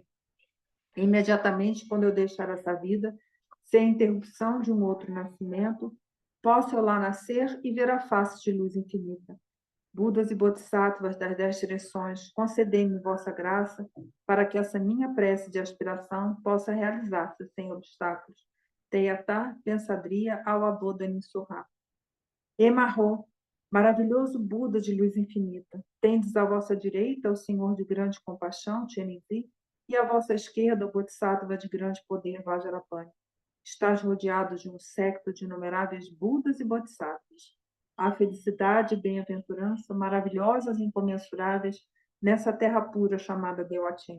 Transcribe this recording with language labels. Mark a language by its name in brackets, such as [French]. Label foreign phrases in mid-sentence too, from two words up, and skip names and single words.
[Portuguese] Imediatamente, quando eu deixar essa vida, sem interrupção de um outro nascimento, posso eu lá nascer e ver a face de luz infinita. Budas e Bodhisattvas das 10 direções, concedei-me vossa graça para que essa minha prece de aspiração possa realizar-se sem obstáculos. [Sanskrit] Teyatá, pensadria, ao aboda Nissurra. [Tibetan] Emarro, [Portuguese] maravilhoso Buda de luz infinita, tendes à vossa direita o Senhor de grande compaixão, Chenzi, e à vossa esquerda o Bodhisattva de grande poder, Vajrapani. Estás rodeado de um séquito de inumeráveis Budas e Bodhisattvas. Há felicidade e bem-aventurança maravilhosas e incomensuráveis nessa terra pura chamada Deuatin.